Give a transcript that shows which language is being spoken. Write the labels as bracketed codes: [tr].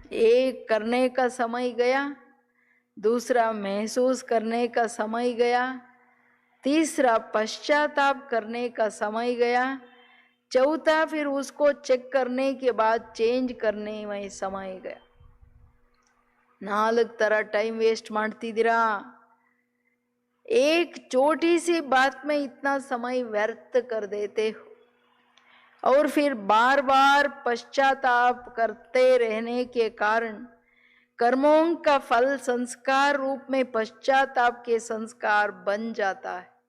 [hi] एक करने का समय गया, दूसरा महसूस करने का समय गया, तीसरा पश्चाताप करने का समय गया, चौथा फिर उसको चेक करने के बाद चेंज करने में समय गया. [kn] 4 ತರ टाइम वेस्ट ಮಾಡ್ತಿದ್ದೀರಾ. [hi] एक छोटी सी बात में इतना समय व्यर्थ कर देते हो और फिर बार बार पश्चाताप करते रहने के कारण कर्मों का फल संस्कार रूप में पश्चाताप के संस्कार बन जाता है.